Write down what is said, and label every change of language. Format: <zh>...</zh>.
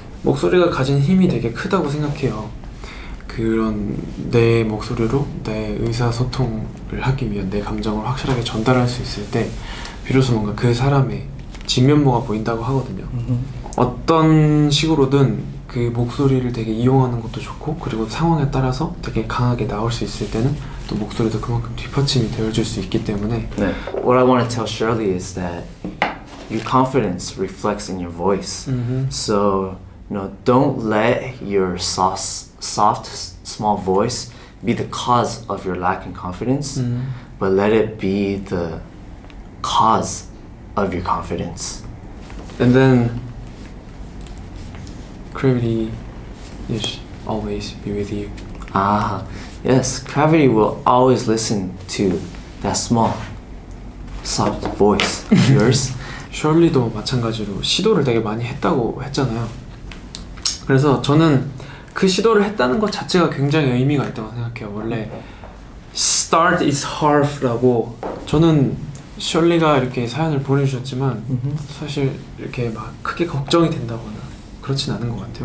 <ko>목소리가 가진 힘이 되게 크다고 생각해요. 그런 내 목소리로 내 의사소통을 하기 위한 내 감정을 확실하게 전달할 수 있을 때 비로소 뭔가 그 사람의 진면모가 보인다고 하거든요. 어떤 식으로든 그 목소리를 되게 이용하는 것도 좋고, 그리고 상황에 따라서 되게 강하게 나올 수 있을 때는 또 목소리도 그만큼 뒷받침이 되어줄 수 있기 때문에 네.</ko> <en>What I want to tell Shirley is that your confidence reflects in your voice. So, you know, don't let your soft, small voice be the cause of your lack in confidence, but let it be the cause of your confidence. And then gravity is always be with you. Ah, yes, gravity will always listen to that small, soft voice of yours.</en> <ko>셜리도 마찬가지로 시도를 되게 많이 했다고 했잖아요. 그래서 저는 그 시도를 했다는 것 자체가 굉장히 의미가 있다고 생각해요. 원래</ko> <en>Start is hard</en> <ko>라고, 저는 셜리가 이렇게 사연을 보내주셨지만 사실 이렇게 막 크게 걱정이 된다거나 그렇진 않은 것 같아요.</ko>